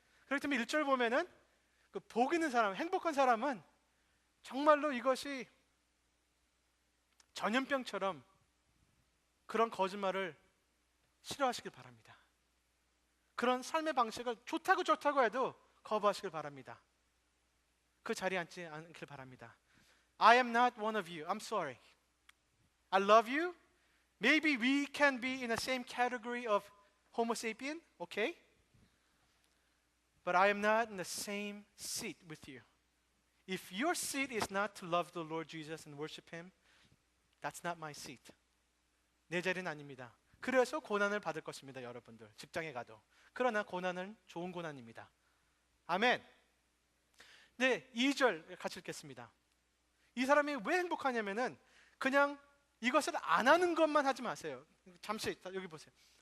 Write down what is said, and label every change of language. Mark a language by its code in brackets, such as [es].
[ko] 그렇기 때문에 1절 보면은 그 복 있는 사람, 행복한 사람은 정말로 이것이 전염병처럼 그런 거짓말을 싫어하시길 바랍니다. 그런 삶의 방식을 좋다고 해도 거부하시길 바랍니다. 그 자리에 앉지 않길 바랍니다. [en] I am not one of you. I'm sorry. I love you. Maybe we can be in the same category of Homo sapien, okay? But I am not in the same seat with you. If your seat is not to love the Lord Jesus and worship Him, that's not my seat. [ko] 내 자리는 아닙니다. 그래서 고난을 받을 것입니다, 여러분들. 직장에 가도. 그러나 고난은 좋은 고난입니다. 아멘. 네, 2절 같이 읽겠습니다. 이 사람이 왜 행복하냐면은 그냥 이것을 안 하는 것만 하지 마세요. 잠시 여기 보세요.